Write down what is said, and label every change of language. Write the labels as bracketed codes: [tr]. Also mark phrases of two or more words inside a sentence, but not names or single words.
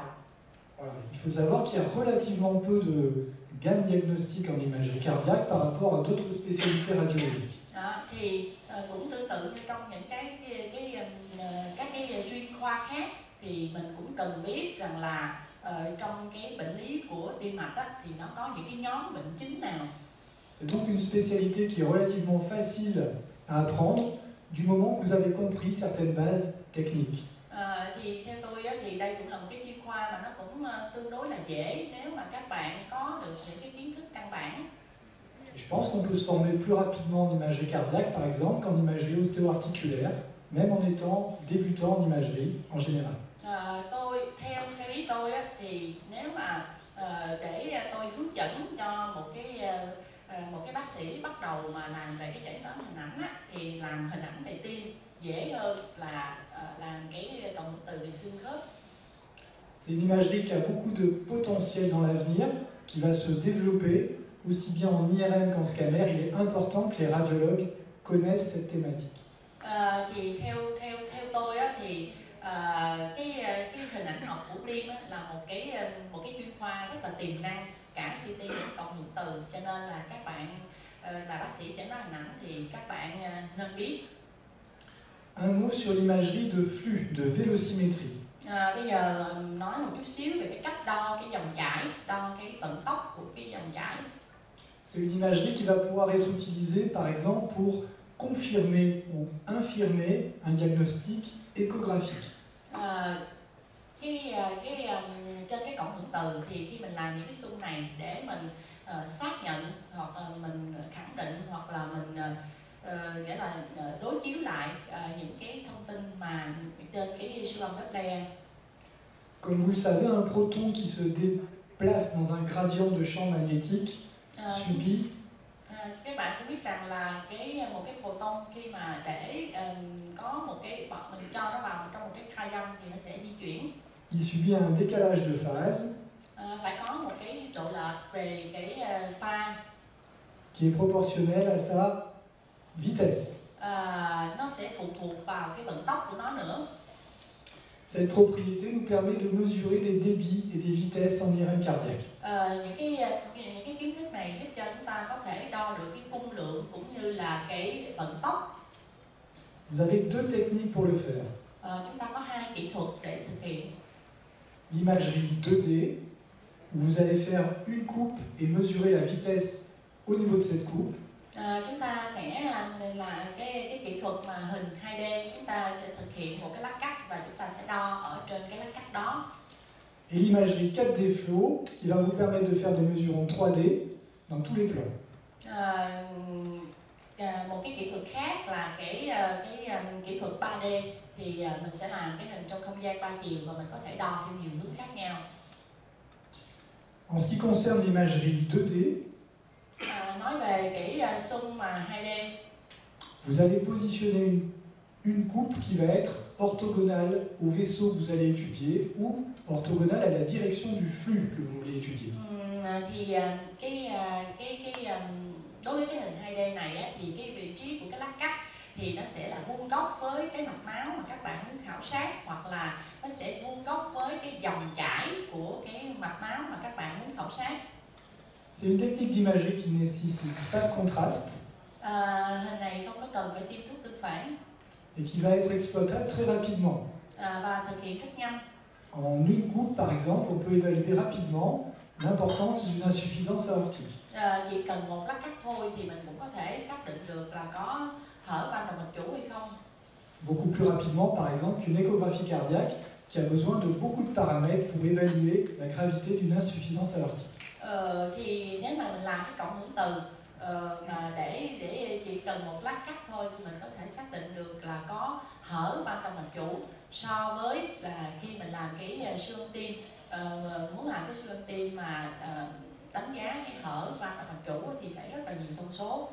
[fr] Voilà. Il faut savoir qu'il y a relativement peu de gamme diagnostique en imagerie cardiaque par rapport à d'autres spécialités radiologiques. [vi] Thì cũng tương tự như trong những các cái chuyên khoa khác thì mình cũng cần biết rằng là trong cái bệnh lý của tim mạch á, thì nó có những cái nhóm bệnh chính nào. [fr] C'est donc une spécialité qui est relativement facile à apprendre du moment que vous avez compris certaines bases techniques. [vi] Thì theo tôi á, thì đây cũng là một cái chuyên khoa mà nó cũng tương đối là dễ nếu mà các bạn có được những cái kiến thức căn bản. [fr] Je pense qu'on peut se former plus rapidement en imagerie cardiaque, par exemple, qu'en imagerie ostéo-articulaire, même en étant débutant en imagerie en général. [vi] Theo ý tôi á, thì nếu mà để tôi hướng dẫn cho một cái bác sĩ bắt đầu mà làm về cái chẩn đoán hình ảnh á, thì làm hình ảnh về tim dễ hơn là làm cái cộng hưởng từ về xương khớp. [fr] C'est une imagerie qui a beaucoup de potentiel dans l'avenir, qui va se développer aussi bien en IRM qu'en scanner. Il est important que les radiologues connaissent cette thématique. [vi] Thì theo tôi á, thì cái hình ảnh học của tim á, là một cái chuyên khoa rất là tiềm năng cả CT lẫn cộng hưởng từ, cho nên là các bạn là bác sĩ chẩn đoán hình ảnh thì các bạn nên biết. [fr] Un mot sur l'imagerie de flux, de vélocimétrie. [vi] Bây giờ nói một chút xíu về cái cách đo cái dòng chảy, đo cái vận tốc của cái dòng chảy. [fr] C'est une imagerie qui va pouvoir être utilisée par exemple pour confirmer ou infirmer un diagnostic échographique. [vi] Trên cái cộng hưởng từ thì khi mình làm những cái xung này để mình xác nhận hoặc là mình khẳng định hoặc là mình nghĩa là đối chiếu lại những cái thông tin mà trên cái siêu âm Doppler. [fr] Comme vous le savez, un proton qui se déplace dans un gradient de champ magnétique subit. [vi] Các bạn cũng biết rằng là một cái photon khi mà để có một cái mình cho nó vào trong một cái khai găm thì nó sẽ di chuyển. [fr] Il subit un décalage de phase. [vi] Phải có một cái độ lệch về cái pha [fr] qui est proportionnel à sa vitesse. [vi] Nó sẽ phụ thuộc vào cái vận tốc của nó nữa. [fr] Cette propriété nous permet de mesurer les débits et des vitesses en IRM cardiaque. [vi] Những cái kiến thức này giúp cho chúng ta có thể đo được cái cung lượng cũng như là cái vận tốc. [fr] Vous avez deux techniques pour le faire. [vi] Chúng ta có hai kỹ thuật để thực hiện. [fr] L'imagerie 2D, où vous allez faire une coupe et mesurer la vitesse au niveau de cette coupe. [vi] Chúng ta sẽ là cái kỹ thuật mà hình 2D, chúng ta sẽ thực hiện một cái lát cắt và chúng ta sẽ đo ở trên cái lát cắt đó. [fr] Et l'imagerie 4D flow, qui va vous permettre de faire des mesures en 3D dans tous les plans. [vi] Một cái kỹ thuật khác là cái kỹ thuật 3D thì mình sẽ làm cái hình trong không gian 3 chiều và mình có thể đo theo nhiều hướng khác nhau. [fr] En ce qui concerne l'imagerie 2D, [vi] nói về cái xung mà 2D, [fr] vous allez positionner une coupe qui va être orthogonale au vaisseau que vous allez étudier ou orthogonale à la direction du flux que vous voulez étudier. [vi] Đối với cái hình 2D này á, thì cái vị trí của cái lát cắt thì nó sẽ là vuông góc với cái mạch máu mà các bạn muốn khảo sát, hoặc là nó sẽ vuông góc với cái dòng chảy của cái mạch máu mà các bạn muốn khảo sát. [fr] C'est une technique d'imagerie qui ne nécessite pas de contraste. [vi] Hình này không có cần phải tiêm thuốc tương phản. [fr] Et qui va être exploitable très rapidement. [vi] Và thực hiện rất nhanh. [fr] En une coupe, par exemple, on peut évaluer rapidement l'importance d'une insuffisance aortique. [vi] Chỉ cần một lát cắt thôi thì mình cũng có thể xác định được là có hở van động mạch chủ hay không. [fr] Beaucoup plus rapidement, par exemple, qu'une échographie cardiaque qui a besoin de beaucoup de paramètres pour évaluer la gravité d'une insuffisance aortique. [vi] Thì nếu mà mình làm cái cộng hưởng từ mà để chỉ cần một lát cắt thôi thì mình có thể xác định được là có hở van động mạch chủ, so với là khi mình làm cái siêu âm tim, muốn làm cái siêu âm tim mà đánh giá cái hở van động mạch chủ thì phải rất là nhiều thông số.